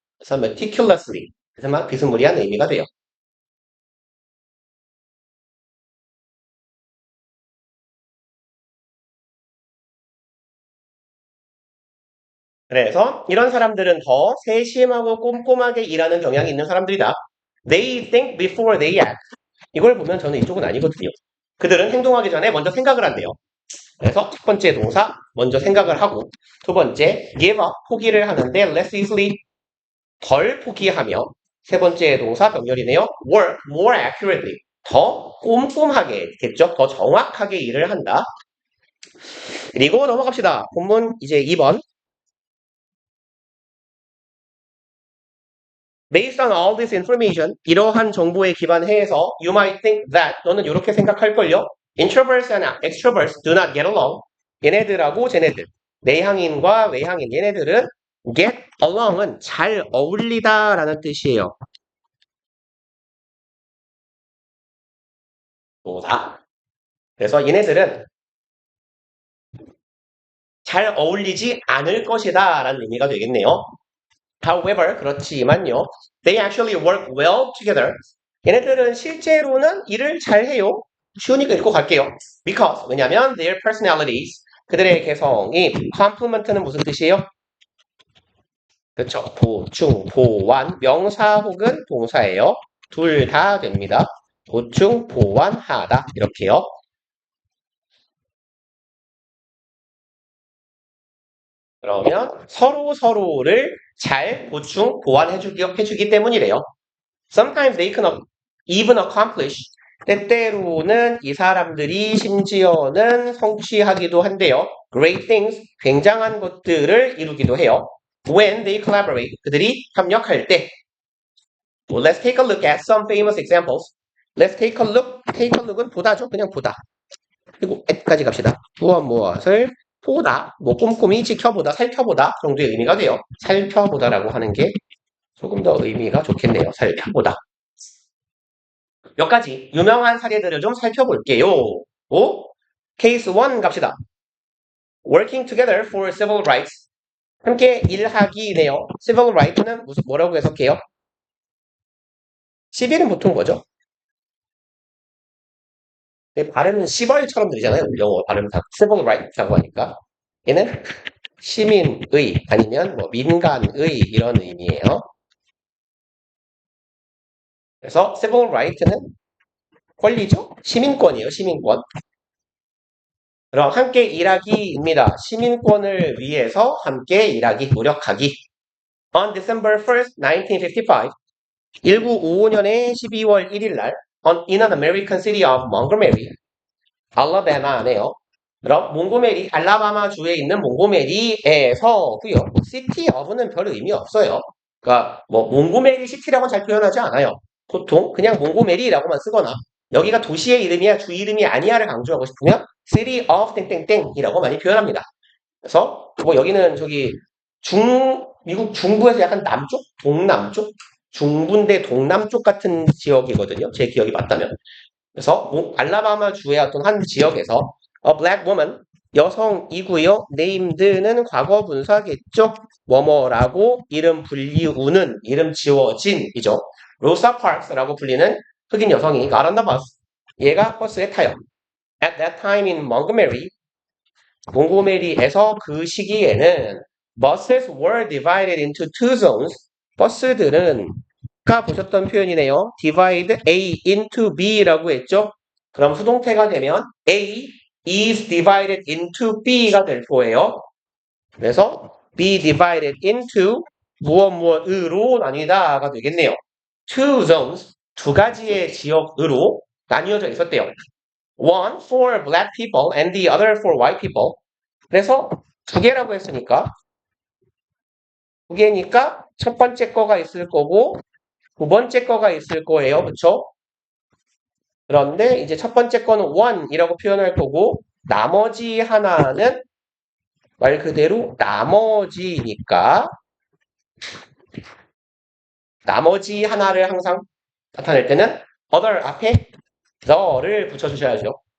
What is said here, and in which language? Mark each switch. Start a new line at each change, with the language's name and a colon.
Korean: 그래서 meticulously 그래서 비스무리한 의미가 돼요. 그래서 이런 사람들은 더 세심하고 꼼꼼하게 일하는 경향이 있는 사람들이다.
English: They think before they act.
Korean: 이걸 보면 저는 이쪽은 아니거든요. 그들은 행동하기 전에 먼저 생각을 한대요. 그래서 첫 번째 동사 먼저 생각을 하고 두 번째
English: give up
Korean: 포기를 하는데
English: less easily
Korean: 덜 포기하며 세 번째 동사 병렬이네요.
English: work more accurately
Korean: 더 꼼꼼하게겠죠. 더 정확하게 일을 한다. 그리고 넘어갑시다. 본문 이제 2번.
English: Based on all this information,
Korean: 이러한 정보에 기반해서
English: you might think that
Korean: 너는 이렇게 생각할걸요.
English: Introverts and extroverts do not get along.
Korean: 얘네들하고 쟤네들, 내향인과 외향인 얘네들은
English: get along
Korean: 은 잘 어울리다라는 뜻이에요. 뭐다? 그래서 얘네들은 잘 어울리지 않을 것이다 라는 의미가 되겠네요.
English: However,
Korean: 그렇지만요.
English: They actually work well together.
Korean: 얘네들은 실제로는 일을 잘 해요. 쉬우니까 읽고 갈게요. Because, 왜냐면
English: their personalities,
Korean: 그들의 개성이 complement는 무슨 뜻이에요? 그렇죠. 보충, 보완, 명사 혹은 동사예요. 둘 다 됩니다. 보충, 보완하다 이렇게요. 그러면 서로를 잘 보충, 보완해주기 때문이래요.
English: Sometimes they can even accomplish.
Korean: 때때로는 이 사람들이 심지어는 성취하기도 한대요.
English: Great things,
Korean: 굉장한 것들을 이루기도 해요.
English: When they collaborate,
Korean: 그들이 협력할 때.
English: Well, let's take a look at some famous examples. Let's take a look. Take a look은
Korean: 보다죠. 그냥 보다. 그리고 at까지 갑시다. 무엇을 보다, 뭐 꼼꼼히 지켜보다, 살펴보다 정도의 의미가 돼요. 살펴보다라고 하는 게 조금 더 의미가 좋겠네요. 살펴보다. 몇 가지 유명한 사례들을 좀 살펴볼게요. 케이스 1 갑시다.
English: Working together for civil rights.
Korean: 함께 일하기네요. civil right는 뭐라고 해석해요? 시빌은 보통 뭐죠? 발음은 시벌처럼 들리잖아요. 영어 발음 다 civil right라고 하니까. 얘는 시민의 아니면 뭐 민간의 이런 의미예요. 그래서 civil right는 권리죠? 시민권이에요. 시민권. 그럼 함께 일하기입니다. 시민권을 위해서 함께 일하기, 노력하기.
English: On December 1st, 1955,
Korean: 1955년에 12월 1일 날
English: in an American city of Montgomery,
Korean: 알라바마네요. 그럼 몽고메리, 알라바마 주에 있는 몽고메리에서고요. city of는 별 의미 없어요. 그러니까 뭐 몽고메리 시티라고 잘 표현하지 않아요. 보통 그냥 몽고메리라고만 쓰거나 여기가 도시의 이름이야 주 이름이 아니야를 강조하고 싶으면 city of 땡땡땡이라고 많이 표현합니다. 그래서 뭐 여기는 저기 미국 중부에서 약간 남쪽, 동남쪽, 중부인데 동남쪽 같은 지역이거든요. 제 기억이 맞다면. 그래서 알라바마 주의 어떤 한 지역에서
English: a black woman
Korean: 여성이고요. named는 과거 분사겠죠. 뭐뭐라고 이름 불리우는 이름 지워진이죠. 로사 파크스라고 불리는 흑인 여성이
English: got on the bus.
Korean: 얘가 버스에 타요.
English: At that time in Montgomery,
Korean: 몽고메리에서 그 시기에는
English: buses were divided into two zones.
Korean: 버스들은 아까 보셨던 표현이네요. divide A into B라고 했죠. 그럼 수동태가 되면 A is divided into B가 될 거예요. 그래서 be divided into 무엇으로 나뉘다가 되겠네요.
English: two zones,
Korean: 두 가지의 지역으로 나뉘어져 있었대요.
English: One for black people and the other for white people.
Korean: 그래서 두 개라고 했으니까 두 개니까 첫 번째 거가 있을 거고 두 번째 거가 있을 거예요. 그쵸? 그런데 이제 첫 번째 거는 one이라고 표현할 거고 나머지 하나는 말 그대로 나머지니까 나머지 하나를 항상 나타낼 때는 other 앞에 the를 붙여주셔야죠.